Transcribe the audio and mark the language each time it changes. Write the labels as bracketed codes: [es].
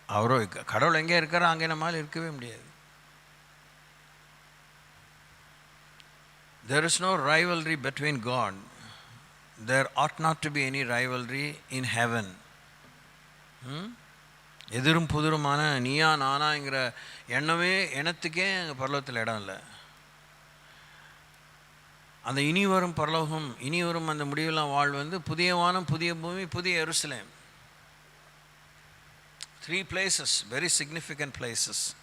[ta] அவரோ கடவுள் எங்கே இருக்கிற அங்கே நம்மால் இருக்கவே முடியாது. [en] There is no rivalry between God. There ought not to be any rivalry in heaven. [ta] எதிரும் புதிருமான நீயா நானாங்கிற எண்ணத்துக்கே அங்கே பரலோகத்தில் இடம் இல்லை. அந்த இனி வரும் பரலோகம், இனி வரும் அந்த முடிவெல்லாம் வாழ் புதிய வானம் புதிய பூமி புதிய எருசலேம். 3 places, very significant places.